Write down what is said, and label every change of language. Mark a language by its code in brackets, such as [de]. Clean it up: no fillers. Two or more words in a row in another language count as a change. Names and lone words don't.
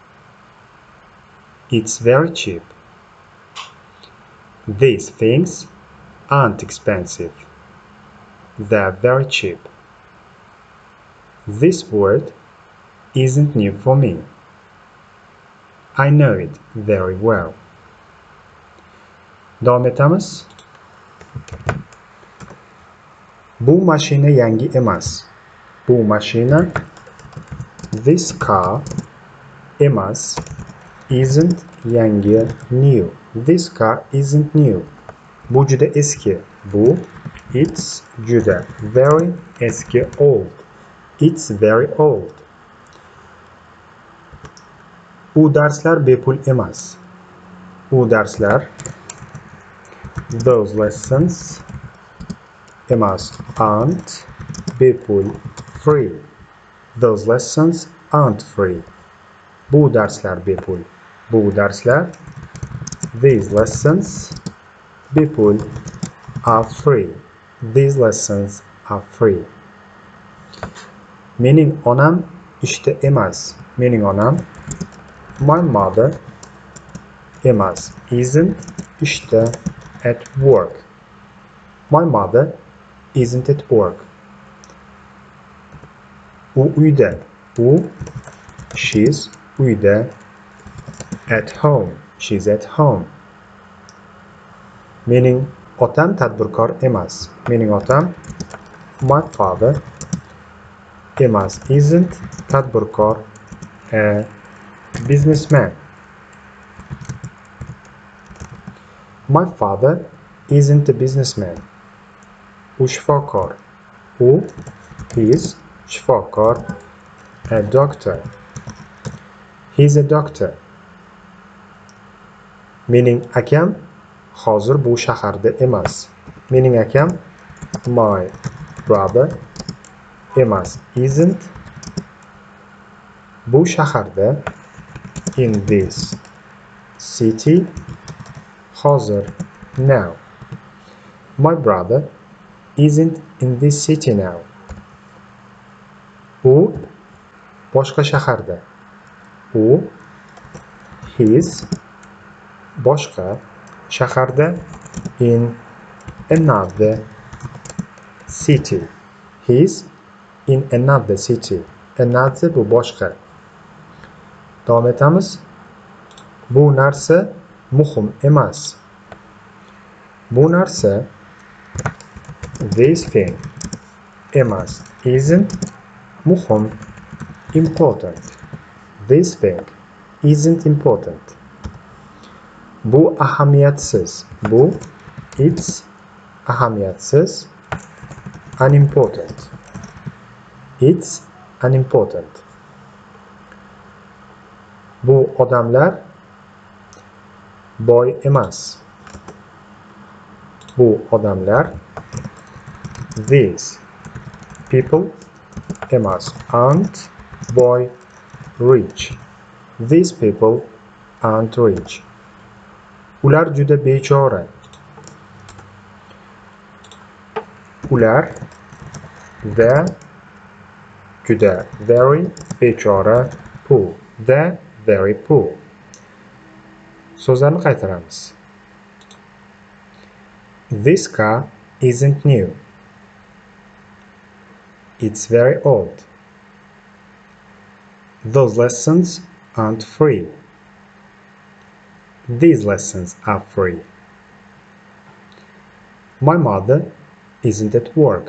[en] It's very cheap. These things aren't expensive. They're very cheap. This word isn't new for me. I know it very well. [uz] Davom etamiz. Bu mashina yangi emas. Bu mashina [en] this car [uz] emas isn't yangi new. [en] This car isn't new. [uz] Bu juda eski. Bu it's juda very eski old. [en] It's very old. [uz] U darslar bepul emas. U darslar [en] those lessons [uz] emas aren't bepul free. [en] Those lessons aren't free. [uz] Bu darslar bepul. Bu darslar [en] these lessons [uz] bepul [en] are free. These lessons are free. [uz] Mening onam ishda emas. Mening onam [en] my mother [uz] emas isn't ishda [en] at work. My mother isn't at work. [uz] U uyda. U she's uyda. [en] At home. She's at home. [uz] Mening otam tadbirkor emas. Mening otam [en] my father [uz] emas isn't tadbirkor [en] a businessman. My father isn't a businessman. [uz] U shifokor. U is shifokor [en] a doctor. He's a doctor. [uz] Mening akam hozir bu shaharda emas. Mening akam [en] my brother [uz] emas isn't bu shaharda [en] in this city [uz] hozir now. [en] My brother isn't in this city now. [uz] U boshqa shaharda. U his boshqa shaharda [en] in another city. He's in another city. Another [uz] bu boshqa. Davom etamiz. Bu narsa muhim emas. Bu narsa [en] this thing [uz] emas isn't muhim important. [en] This thing isn't important. [uz] Bu ahamiyatsiz. Bu it's ahamiyatsiz unimportant. [en] It's unimportant. [uz] Bu odamlar boy emas. Bu odamlar [en] these people [uz] emas aren't boy rich. [en] These people aren't rich. [uz] Ular juda bechora. Ular they're juda very bechora poor. [en] They're very poor. [uz] So'zlarni qaytaramiz. [en] This car isn't new. It's very old. Those lessons aren't free. These lessons are free. My mother isn't at work.